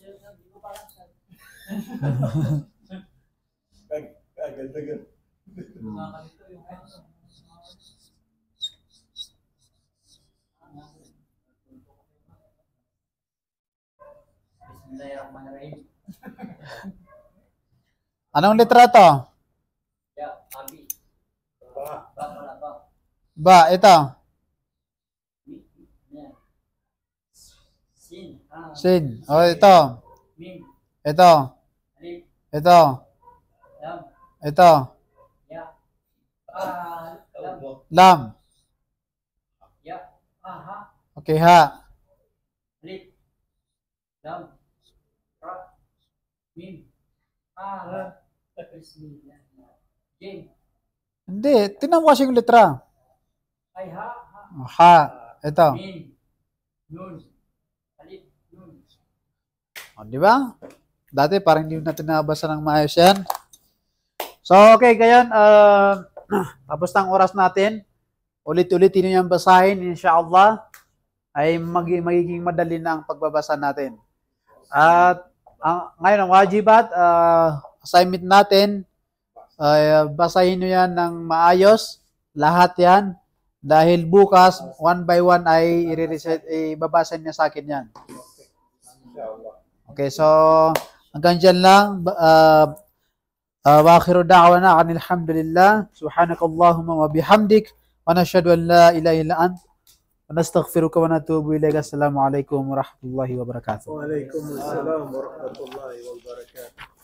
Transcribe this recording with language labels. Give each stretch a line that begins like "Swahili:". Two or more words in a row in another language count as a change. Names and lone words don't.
Filipino: Agad-agad. Bismillahirrahmanirrahim. Anong letra to? Ya, abi. Ba. Wala pa. Ba, ito. Sin. Sin. O, ito. Mim. Ito. Alif. Ito. Lam. Ito. Ya. Lam. Lam. Ya. Ha. Okay, ha. Alif. Lam. Ra. Mim. Bismillah. Jim. Hindi. Tingnan mo kasi yung letra. Ay ha. Ha. Ito. Mim. Nun. Alif. Nun. O, di ba? Dati parang hindi natin nabasa ng maayos yan. So, okay, ngayon, tapos ng oras natin, ulit-ulitin nyo yung basahin, insyaAllah, ay magiging madali na ang pagbabasa natin. At ngayon, ang wajibat, assignment natin, basahin nyo yan ng maayos, lahat yan, dahil bukas,
English: one by one
Filipino: ay ibabasa niya sa akin yan. Okay, so, hanggang dyan lang,
Arabic: وآخر دعوانا عن الحمد لله سبحانك اللهم وبحمدك ونشهد أن لا إله إلا أنت ونستغفرك ونتوب إليك السلام عليكم ورحمة الله وبركاته وعليكم السلام ورحمة الله وبركاته.